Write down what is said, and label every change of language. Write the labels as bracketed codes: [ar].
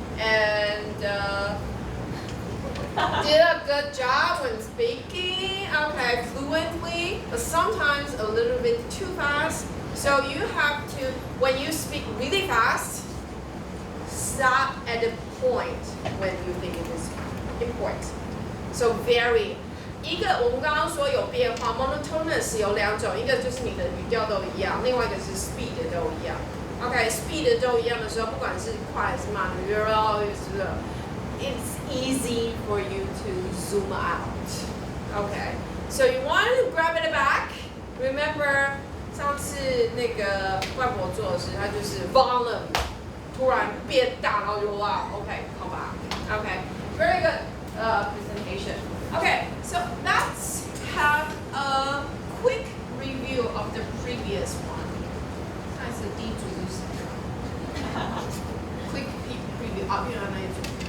[en] And did a good job when speaking. Okay, fluently, but sometimes a little bit too fast. So you have to, when you speak really fast, stop at the point when you think it is important. So vary. [zh] 我们刚刚说有变化 monotonous 有2种，一个就是你的语调都一样，另外一个是 speed 都一样。 OK, speed 都一样的时候，不管是快还是慢，你觉得 [en] it's easy for you to zoom out. Okay, so you want to grab it back. [zh] Remember 上次那个外婆做的事，她就是 volume 突然变大，然后就哇 OK, [en] come back. Okay, very good presentation. Okay, so let's have a quick review of the previous one. [zh] 上一次第一组是谁？Quick preview 啊，原来那一组。